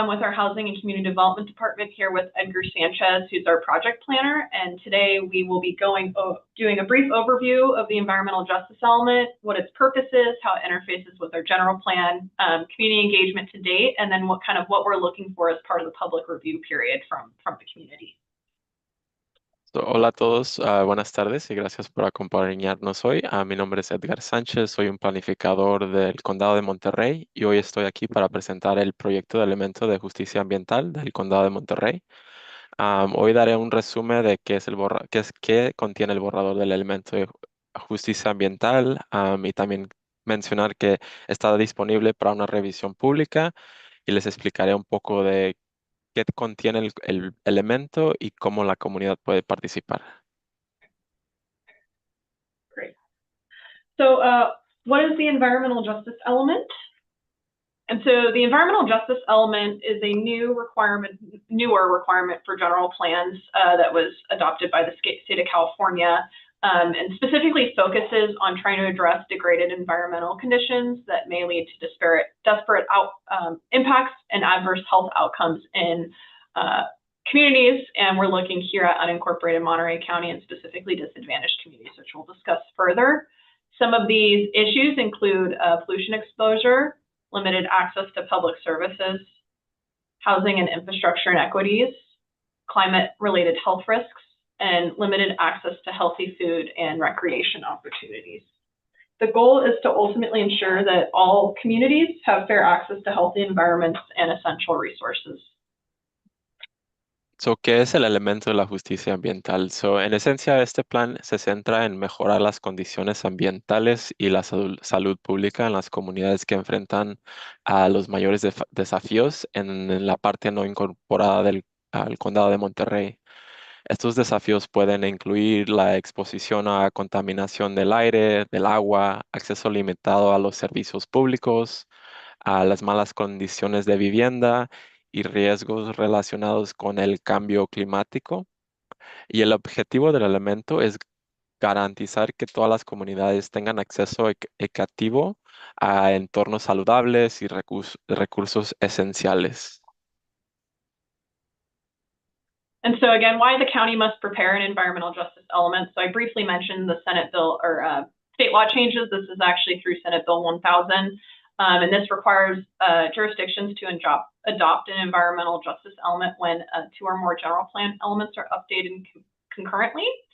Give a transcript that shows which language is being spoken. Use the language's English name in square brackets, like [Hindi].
[English] I'm with our Housing and Community Development Department here with Edgar Sanchez, who's our project planner. And today we will be doing a brief overview of the environmental justice element, what its purpose is, how it interfaces with our general plan, community engagement to date, and then what we're looking for as part of the public review period from the community. [Spanish] Hola a todos, buenas tardes y gracias por acompañarnos hoy. Mi nombre es Edgar Sánchez, soy un planificador del Condado de Monterrey y hoy estoy aquí para presentar el proyecto de elemento de justicia ambiental del Condado de Monterrey. Hoy daré un resumen de qué contiene el borrador del elemento de justicia ambiental, y también mencionar que está disponible para una revisión pública, y les explicaré un poco de qué contiene el elemento y cómo la comunidad puede participar. [English] Great. So what is the environmental justice element? And so the environmental justice element is a newer requirement for general plans that was adopted by the state of California, and specifically focuses on trying to address degraded environmental conditions that may lead to disparate impacts and adverse health outcomes in communities. And we're looking here at unincorporated Monterey County and specifically disadvantaged communities, which we'll discuss further. Some of these issues include pollution exposure, limited access to public services, housing and infrastructure inequities, climate-related health risks, and limited access to healthy food and recreation opportunities. The goal is to ultimately ensure that all communities have fair access to healthy environments and essential resources. [Spanish] So, ¿qué es el elemento de la justicia ambiental? So, en esencia, este plan se centra en mejorar las condiciones ambientales y la salud pública en las comunidades que enfrentan a los mayores desafíos en la parte no incorporada al condado de Monterey. Estos desafíos pueden incluir la exposición a contaminación del aire, del agua, acceso limitado a los servicios públicos, a las malas condiciones de vivienda y riesgos relacionados con el cambio climático. Y el objetivo del elemento es garantizar que todas las comunidades tengan acceso equitativo a entornos saludables y recursos esenciales. [English] And so again, why the county must prepare an environmental justice element. So I briefly mentioned the Senate bill or state law changes. This is actually through Senate Bill 1000. And this requires jurisdictions to adopt an environmental justice element when two or more general plan elements are updated concurrently.